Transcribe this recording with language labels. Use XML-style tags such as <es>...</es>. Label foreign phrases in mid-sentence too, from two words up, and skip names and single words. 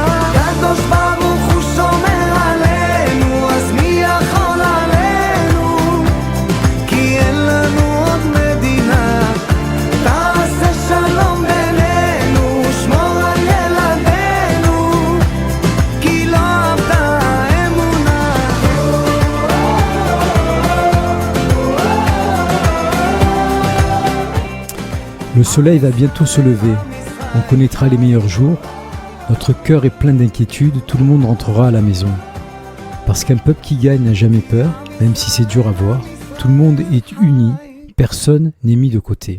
<he>הקדוש ברוך הוא שומר עלינו, אז מי יכול עלינו? כי אין לנו עוד מדינה. תעשה שלום בינינו, שמור על ילדינו, כי לא אבדה האמונה.</he> <fr>Le soleil va bientôt se lever, on connaîtra les meilleurs jours, notre cœur est plein d'inquiétude, tout le monde rentrera à la maison. Parce qu'un peuple qui gagne n'a jamais peur, même si c'est dur à voir, tout le monde est uni, personne n'est mis de côté.</fr>